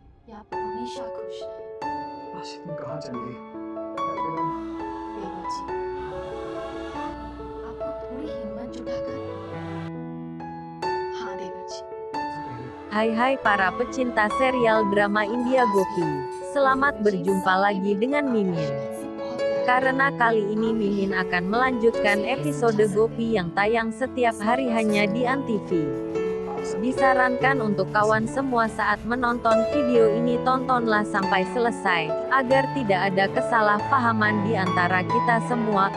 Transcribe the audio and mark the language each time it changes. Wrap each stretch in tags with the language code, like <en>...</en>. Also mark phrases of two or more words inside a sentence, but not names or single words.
<hi>या आप हमेशा खुश रहें। तुम कहाँ चली गई? बेबसी, आपको थोड़ी हिम्मत जुटाकर हाँ देवर्जी।</hi> <id>Hai para pecinta serial drama India Gopi. Selamat berjumpa lagi dengan Mimin. Karena kali ini Mimin akan melanjutkan episode Gopi yang tayang setiap hari hanya di Antv. Disarankan untuk kawan semua saat menonton video ini tontonlah sampai selesai, agar tidak ada kesalahpahaman di antara kita semua.</id>